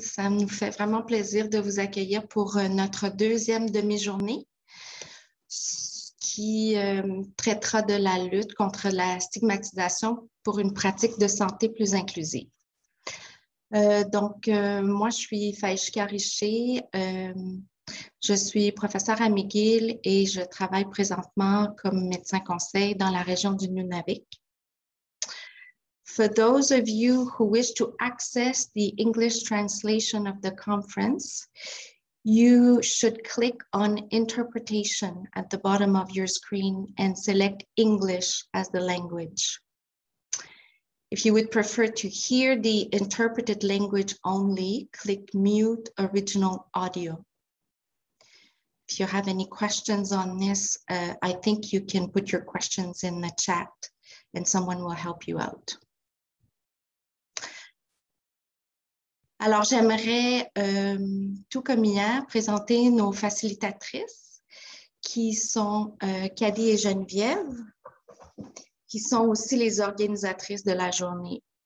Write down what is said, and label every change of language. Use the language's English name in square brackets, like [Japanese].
[French] Ça nous fait vraiment plaisir de vous accueillir pour notre deuxième demi-journée qui traitera de la lutte contre la stigmatisation pour une pratique de santé plus inclusive. Moi, je suis Faïchka Richer. Je suis professeure à McGill et je travaille présentement comme médecin conseil dans la région du Nunavik. [English] For those of you who wish to access the English translation of the conference, you should click on Interpretation at the bottom of your screen and select English as the language. If you would prefer to hear the interpreted language only, click Mute Original Audio. If you have any questions on this, I think you can put your questions in the chat and someone will help you out. [French] Alors, j'aimerais, tout comme hier, présenter nos facilitatrices qui sont Caddy et Geneviève, qui sont aussi les organisatrices de la journée.